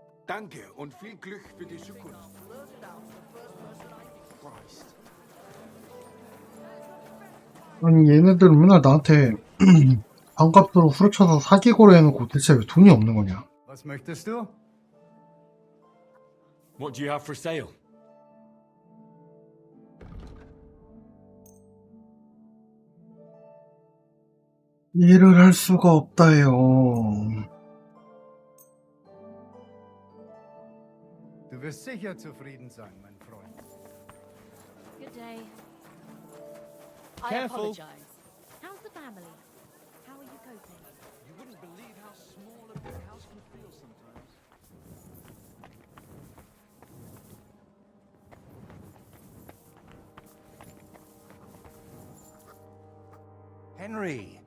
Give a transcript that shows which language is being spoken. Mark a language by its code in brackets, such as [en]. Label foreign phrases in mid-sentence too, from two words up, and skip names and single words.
[de] Danke und viel Glück für die Zukunft. [ko] 아니 얘네들 맨날 나한테 반값으로 후려쳐서 사기고래 해놓고 대체 왜 돈이 없는 거냐? [de] Was möchtest du? [en] What do you have for sale? [ko] 일을 할 수가 없다요. [de] Du wirst sicher zufrieden sein, mein Freund. [en] Good day. Careful. I apologize. How's the family? How are you coping? You wouldn't believe how small a big house can feel sometimes. Henry!